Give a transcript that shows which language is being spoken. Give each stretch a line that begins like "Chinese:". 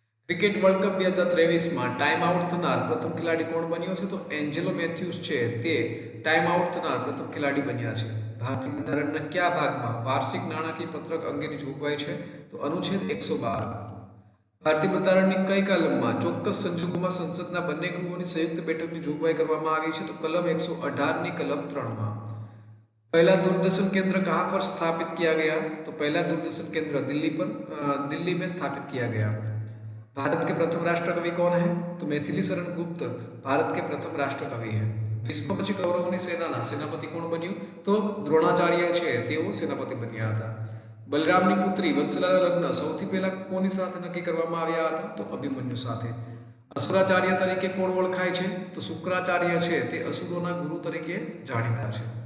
Gujarati: Cricket world cup 2023માં time out થનાર પ્રથમ ખેલાડી કોણ બન્યો છે? તો એન્જેલો મેથ્યુસ છે તે ટાઈમ આઉટ થનાર પ્રથમ ખેલાડી બન્યા છે। ભારતીય બંધારણના કયા ભાગમાં વાર્ષિક નાણાકીય પત્રક અંગેની જોગવાઈ છે? તો અનુચ્છેદ 112। ભારતીય બંધારણની કઈ કલમમાં ચોક્કસ સંજોગોમાં સંસદના બંને ગૃહોની સંયુક્ત બેઠકની જોગવાઈ કરવામાં આવી છે? તો કલમ 118 ની કલમ 3માં।
Hindi: पहला दूरदर्शन केंद्र कहाँ पर स्थापित किया गया? तो पहला दूरदर्शन केंद्र दिल्ली में स्थापित किया गया। भारत के प्रथम राष्ट्र कवि कौन है? तो मैथिली शरण गुप्त भारत के प्रथम राष्ट्र कवि है।
Gujarati: विश्व પછી કૌરવોની સેનાના સેનાપતિ કોણ બન્યું? તો દ્રોણાચાર્ય છે તેઓ સેનાપતિ બન્યા હતા। બલરામની પુત્રી વત્સલાના લગ્ન સૌથી પહેલા કોની સાથે નક્કી કરવામાં આવ્યા હતા? તો અભિમન્યુ સાથે। અસુરાચાર્ય તરીકે કોણ ઓળખાય છે? તો શુક્રાચાર્ય છે તે અસુરોના ગુરુ તરીકે જાણીતા છે।